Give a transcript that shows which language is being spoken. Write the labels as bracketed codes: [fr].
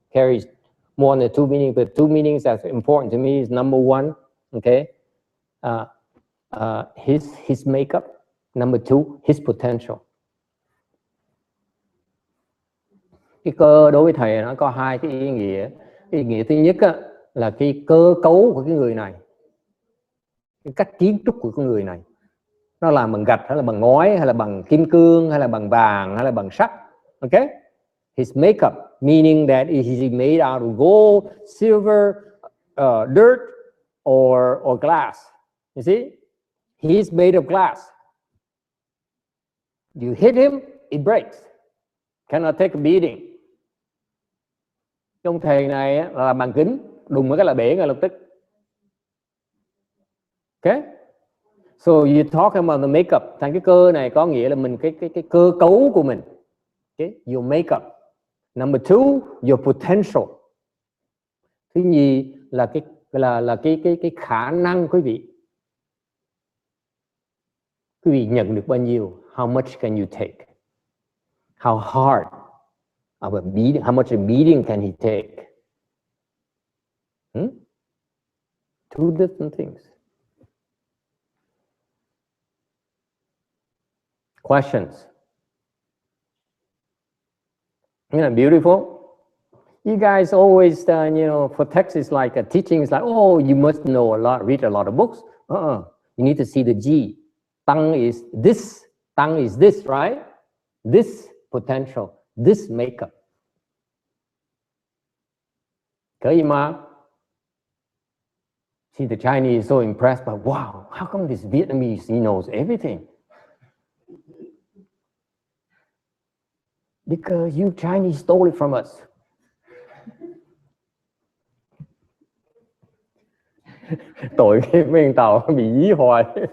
[en] Carries more than two meanings, but two meanings that's important to me is number one, okay, his makeup. Number two, his potential. [vi] Cái cơ đối với thầy nó có hai cái ý nghĩa. Cái ý nghĩa thứ nhất là cái cơ cấu của cái người này, cái cách kiến trúc của cái người này, nó làm bằng gạch hay là bằng ngói hay là bằng kim cương hay là bằng vàng hay là bằng sắt. [en] Okay, his makeup, meaning that is he made out of gold, silver, dirt or glass. You see, he's made of glass. You hit him, it breaks. Cannot take a beating. [vi] Ông thầy này là làm bằng kính, đùng một cái là bể ngay lập tức. [en] Okay. So you talk about the makeup. [vi] Thành cái cơ này có nghĩa là mình cái cơ cấu của mình. Okay. [en] Your makeup. Number two, your potential. [vi] Thứ nhì là cái khả năng quý vị. Quý vị nhận được bao nhiêu? [en] How much can you take? How hard of a beating? How much a beating can he take? Two different things. Questions? Isn't that beautiful? You guys always, for Texas, like teaching is like, oh, you must know a lot, read a lot of books. You need to see the G. Tongue is this, right? This potential, this makeup. See, the Chinese is so impressed by, wow, how come this Vietnamese, he knows everything? Because you Chinese stole it from us. [vi] Tội cái mấy thằng Tàu bị dí hoài.